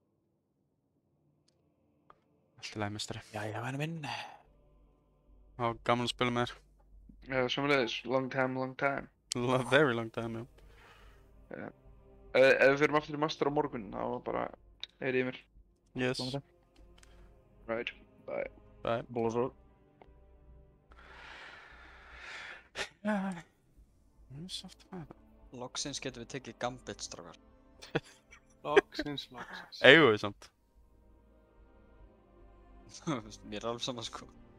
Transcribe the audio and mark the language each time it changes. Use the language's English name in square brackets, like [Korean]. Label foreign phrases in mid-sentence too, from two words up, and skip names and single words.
[Icelandic] Allt í lagi, meistari. Jæja, væni minn. Á, gaman að spila með þér. Sömuleiðis, [English] long time. Very long time, [Icelandic] já. Ef við fyrir aftur í master á morgun, þá bara heyrið í mér. [English] Yes. Right, bye. Bye. [Icelandic] Bóla Já, mjög sátt með það. Loksins getum við tekið Gambit, strákar. Loksins. Eigum við samt. Mér er alveg saman sko.